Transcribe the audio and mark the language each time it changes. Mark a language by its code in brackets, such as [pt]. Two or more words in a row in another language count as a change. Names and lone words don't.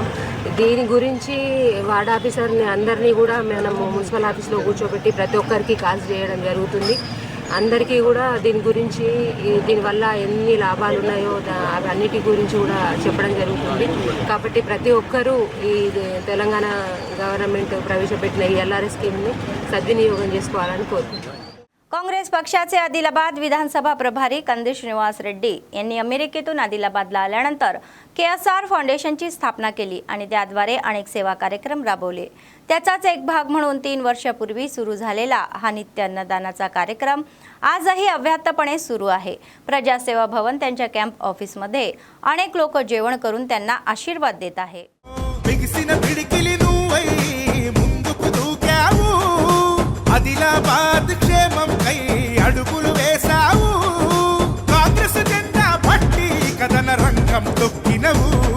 [te] దీని గురించి [en] ward officer [te] అందరినీ కూడా మనము [en] municipal office [te] కూర్చోబెట్టి ప్రతి ఒక్కరికి కాల్స్ చేయడం జరుగుతుంది. అందరికీ కూడా దీని గురించి దీనివల్ల ఎన్ని లాభాలు ఉన్నాయో అవన్నిటి గురించి కూడా చెప్పడం జరుగుతుంది. కాబట్టి ప్రతి ఒక్కరూ ఈ తెలంగాణ గవర్నమెంట్ ప్రవేశపెట్టిన ఈ LRS స్కీమ్ని సద్వినియోగం చేసుకోవాలని కోరుకుంటున్నాం. [mr] काँग्रेस पक्षाचे आदिलाबाद विधानसभा प्रभारी कंदी श्रीनिवास रेड्डी यांनी अमेरिकेतून आदिलाबादला आल्यानंतर KSR फाउंडेशनची स्थापना केली आणि त्याद्वारे अनेक सेवा कार्यक्रम राबवले. त्याचाच एक भाग म्हणून 3 वर्षापूर्वी सुरू झालेला हा नित्य अन्नदानाचा कार्यक्रम आजही अव्याहतपणे सुरू आहे. प्रजासेवा भवन त्यांच्या [en] camp office [mr] अनेक लोक जेवण करून त्यांना आशीर्वाद देत आहे. [te] ఆదిలాబాద్ క్షేమం కై అడుగులు వేసావు కాంగ్రెస్ జెండా పట్టి కథన రంగం తొక్కినవు